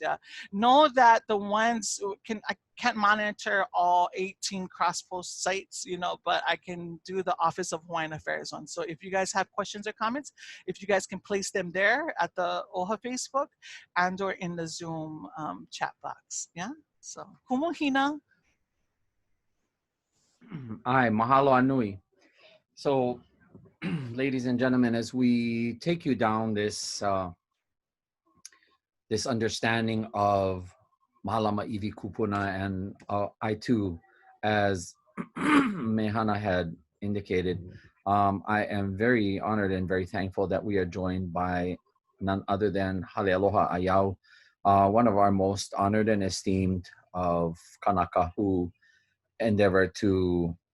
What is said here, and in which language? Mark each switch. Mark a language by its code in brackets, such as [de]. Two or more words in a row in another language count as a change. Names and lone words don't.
[en] Yeah, know that the ones I can't monitor all 18 cross-post sites, but I can do the Office of Hawaiian Affairs one. So if you guys have questions or comments, if you guys can place them there at the OHA Facebook and or in the Zoom chat box. Yeah, so kumuhina. [haw] Ai, mahalo anui. [en] So, ladies and gentlemen, as we take you down this this understanding of Mahalama Iwi Kupuna, and I too, as Mehana had indicated, I am very honored and very thankful that we are joined by none other than Halealoha Ayau, one of our most honored and esteemed of Kanaka, who endeavor to